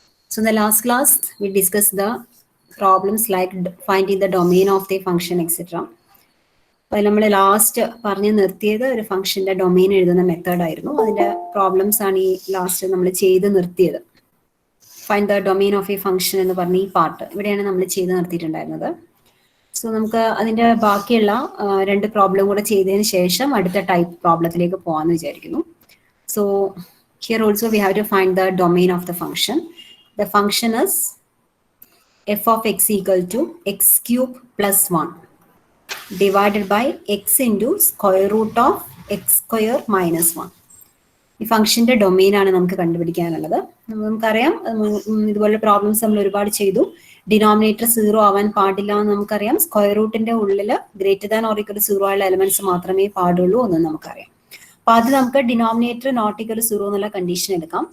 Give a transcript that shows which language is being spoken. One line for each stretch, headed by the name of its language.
English: So in the last class, we discussed the problems like finding the domain of the function, etc.
Malayalam: അപ്പോൾ നമ്മൾ last പറഞ്ഞു നിർത്തിയത് ഒരു ഫംഗ്ഷന്റെ ഡൊമെയിൻ എഴുതുന്ന മെത്തേഡ് ആയിരുന്നു. അതിന്റെ പ്രോബ്ലംസ് ആണ് ഈ ലാസ്റ്റ് നമ്മൾ ചെയ്ത് നിർത്തിയത്.
English: find the domain of a function
Malayalam: എന്ന് പറഞ്ഞ ഈ പാർട്ട് ഇവിടെയാണ് നമ്മൾ ചെയ്ത് നിർത്തിയിട്ടുണ്ടായിരുന്നത്. സോ നമുക്ക് അതിന്റെ ബാക്കിയുള്ള രണ്ട് പ്രോബ്ലം കൂടെ ചെയ്തതിന് ശേഷം അടുത്ത ടൈപ്പ് പ്രോബ്ലത്തിലേക്ക് പോകാമെന്ന് വിചാരിക്കുന്നു.
English: So here also we have to find the domain of the function. The function is f of x equal to x cube plus 1 divided by x into square root of x square minus 1.
Malayalam: ഈ ഫംഗ്ഷന്റെ domain ആണ് നമുക്ക് കണ്ടുപിടിക്കാനുള്ളത്. നമുക്കറിയാം ഇതുപോലെ problems നമ്മൾ ഒരുപാട് ചെയ്തു. Denominator 0 ആവാൻ പാടില്ല എന്ന് നമുക്കറിയാം. സ്ക്വയർ റൂട്ടിന്റെ ഉള്ളിൽ
English: greater than or equal to 0
Malayalam: ആയുള്ള എലമെന്റ്സ് മാത്രമേ പാടുള്ളൂ എന്ന് നമുക്കറിയാം. അപ്പൊ അത് നമുക്ക്
English: denominator not equal to 0
Malayalam: എന്നുള്ള കണ്ടീഷൻ എടുക്കാം.